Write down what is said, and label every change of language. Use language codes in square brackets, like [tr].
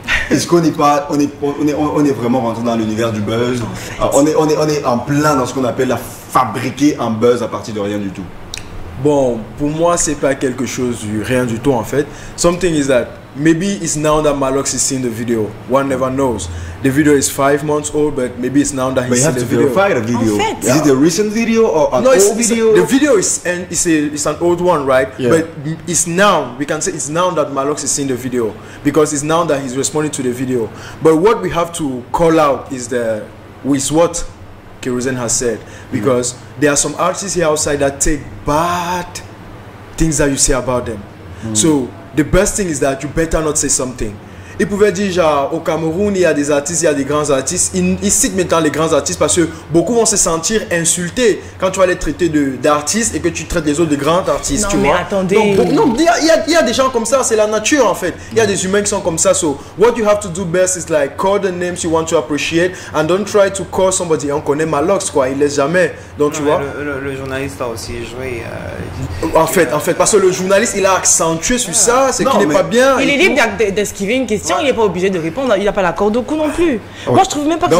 [fr] Est-ce qu'on n'est pas, on est vraiment rentré dans l'univers du buzz? On est en plein dans ce qu'on appelle fabriquer un buzz à partir de rien du tout. Bon, pour moi, c'est pas quelque chose du rien du tout en fait. [en] Something is that maybe it's now that Malox is seeing the video. One never knows. The video is 5 months old, but maybe it's now that he's seen the video. But you have to verify the video. [fr] En fait, [en] is it a recent video or an old video? The video is an old one, right? Yeah. But it's now, we can say it's now that Malox is seeing the video because it's now that he's responding to the video. But what we have to call out is what Kerosene has said, because there are some artists here outside that take bad things that you say about them. So the best thing is that you better not say something. [fr] Il pouvait dire genre au Cameroun il y a des artistes, il y a des grands artistes. Il cite maintenant les grands artistes parce que beaucoup vont se sentir insultés quand tu vas les traiter d'artistes et que tu traites les autres de grands artistes. Non, tu mais vois. attendez. Non, il y a des gens comme ça, c'est la nature en fait. Il y a des humains qui sont comme ça. [en] So what you have to do best is like call the names you want to appreciate and don't try to call somebody. [fr] On connaît Malox quoi, il laisse jamais. Donc tu vois. Le journaliste a aussi joué. En fait, parce que le journaliste il a accentué sur ça, c'est qu'il n'est pas bien. Il est libre d'esquiver une question. Il n'est pas obligé de répondre, il n'a pas la corde au cou non plus. Moi je trouve même pas que